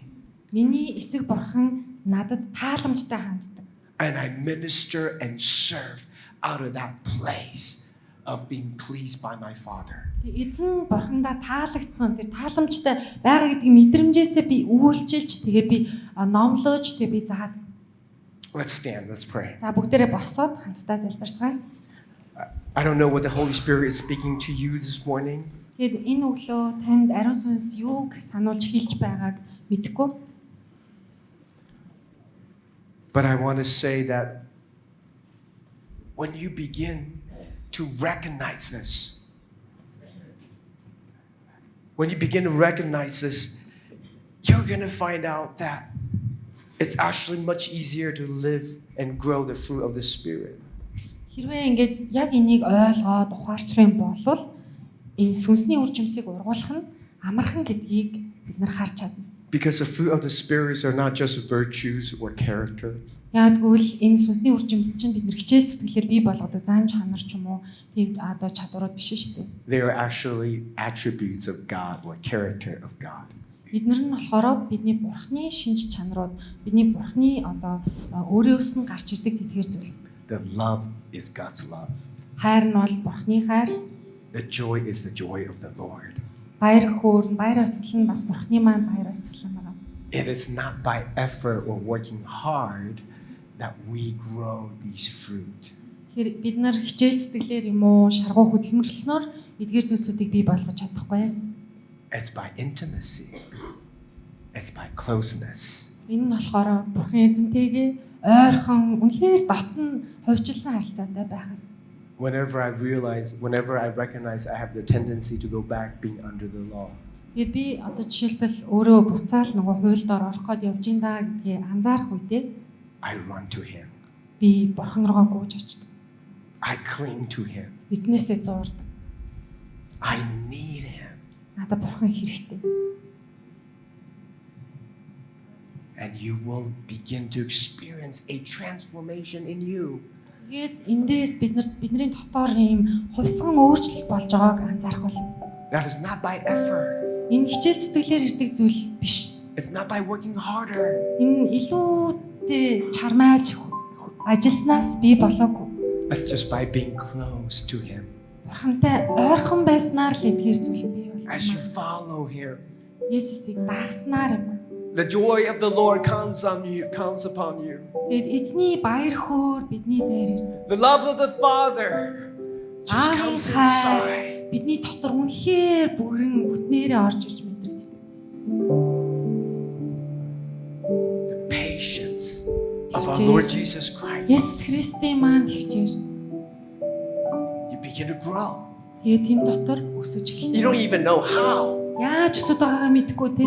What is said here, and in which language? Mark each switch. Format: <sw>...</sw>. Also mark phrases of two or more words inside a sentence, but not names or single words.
<mn>Миний эцэг Бурхан надад тааламжтай ханддаг.</mn> <en>And I minister and serve out of that place of being pleased by my Father.</en> <mn>Эзэн Бурхандаа таалагдсан тэр тааламжтай байгаа гэдгийг мэдрэмжээсээ би үйлчилж тэгээ би номлож тэгээ би заадаг.</mn> <en>Let's stand, let's pray.</en> <mn>За бүгдээрээ босоод хамтдаа залбирцгаая.</mn> <en>I don't know what the Holy Spirit is speaking to you this morning.</en> <mn>Тэгэд энэ өглөө танд ариун сүнс юуг сануулж хэлж байгааг мэдэхгүй.</mn> <en>But I want to say that when you begin to recognize this, you're going to find out that it's actually much easier to live and grow the fruit of the Spirit.</en> <mn>Хэрвээ ингээд яг энийг ойлгоод ухаарчих юм бол энэ сүнсний үржимсийг ургуулах нь амархан гэдгийг бид нар харж чадна.</mn> <en>Because the fruit of the Spirit are not just virtues or characters.</en> <mn>Яг тэгвэл энэ сүнсний үржимс чинь бид нар хичээл зүтгэлээр бий болгодог зан чанар ч юм уу тийм одоо чадварууд биш шүү дээ.</mn> <en>They are actually attributes of God or character of God.</en> <mn>Эднэр нь болохоор бидний Бурхны шинж чанарууд, бидний Бурхны одоо өөрөөс нь гарч ирдэг тэдгээр зүйлс.</mn> <en>The love is God's love.</en> <mn>Хайр нь бол Бурхны хайр.</mn> <en>The joy is the joy of the Lord.</en> <mn>Баяр хөөр, баяр баясгал нь бас Бурхны маань баяр баясгал байгаа.</mn> <en>It is not by effort or working hard that we grow these fruit.</en> <mn>Бид нар хичээл зүтгэлээр юм уу, шаргуу хөдөлмөрлснөөр эдгээр зүйлсүүдийг бий болгож чадахгүй.</mn> <en>It's by intimacy. It's by closeness.</en> <mn>Энэ нь болохоор Бурхан эзэнтэйгээ ойрхон, үнэхээр дотн хувьчилсан харилцаатай байхаас.</mn> <en>Whenever I recognize I have the tendency to go back being under the law.</en> <mn>Би одоо жишээлбэл өөрөө буцаал нөгөө хуульд орох гээд явж ин даа гэдгийг анзаарах үедээ</mn> <en>I run to him.</en> <mn>Би Бурхан руугаа гүйж очдог.</mn> <en>I cling to him.</en> <mn>Эзнээсээ зуурдаг.</mn> <en>I need him.</en> <mn>Надад Бурхан хэрэгтэй.</mn> <en>And you will begin to experience a transformation in you.</en> <mn>Тэгээд эндээс бидний дотоор ийм хувьсган өөрчлөлт болж байгааг анзаарах болно.</mn> <en>That is not by effort.</en> <mn>Энэ хичээл зүтгэлээр ирдэг зүйл биш.</mn> <en>It's not by working harder.</en> <mn>Энэ илүүтэй чармааж ажилласнаас бий болоогүй.</mn> <en>It's just by being close to him.</en> <mn>Бурхантай ойрхон байснаар л эдгээр зүйл бий болж</mn> <en>As you</en> <mn>байна.</mn> <en>follow him.</en> <mn>Есүсийг дагснаар юм.</mn> <en>The joy of the Lord comes upon you.</en> <mn>Тэгээд эзний баяр хөөр бидний дээр ирдэг.</mn> <en>The love of the Father just comes inside.</en> <mn>Бидний дотор үнэхээр бүрэн бүтнээрээ орж ирж мэдрэгддэг.</mn> <en>The patience of our Lord Jesus Christ.</en> <mn>Есүс Христийн маань төвчээр</mn> <en>begin to grow.</en> <mn>Тэгээд тэн дотор өсөж</mn> <en>You</en> <mn>эхэлнэ.</mn> <en>don't even know how.</en> <mn>Яаж өсөж байгаагаа мэдэхгүй те.</mn>